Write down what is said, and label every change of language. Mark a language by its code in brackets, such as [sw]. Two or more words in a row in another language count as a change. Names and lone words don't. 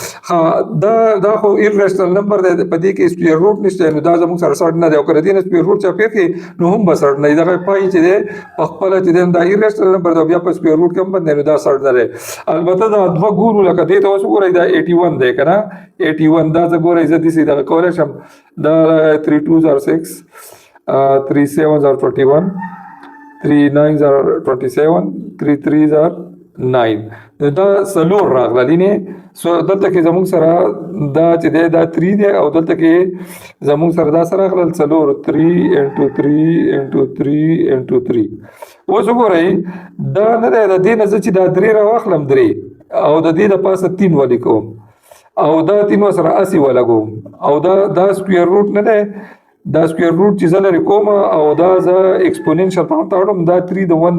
[ps] دا خو [en] irrational number [ps] دی په دې کې [en] square root [ps] نشته نو دا زموږ سره سرټ نه دی. او که د دې نه [en] square root [ps] چاپېر کړي نو هم به سرټ نه وي. دغه پای چې دی په خپله چې دی دا [en] irrational number [ps] دی بیا په [en] square root [ps] کې هم بند دی نو دا سرټ نه دی. البته دا دوه ګورو لکه دې ته اوس وګورئ دا 81 دی که نه 81 دا زه ګورئ زه داسې دغه کولی شم دا [en] 3 2s are 6 3 7s are 21 3 9s are 27 3 3s are 9 [ps] دا څلور راغلي نه. سو دلته کې زموږ سره دا چې دی دا 3 دی او دلته کې زموږ سره دا سره راغلل څلور [en] 3 into 3 into 3 into 3. [ps] اوس وګورئ دا نه دی د دې نه زه چې دا 3 راواخلم 3 او د دې د پاسه 3 ولیکم او دا 3 سره 80 ولګوم او دا [en] square root [ps] نه دی دا [en] square root [ps] چې زه لرې کوم او دا زه [en] exponential form [ps] ته وړم دا 3 د 1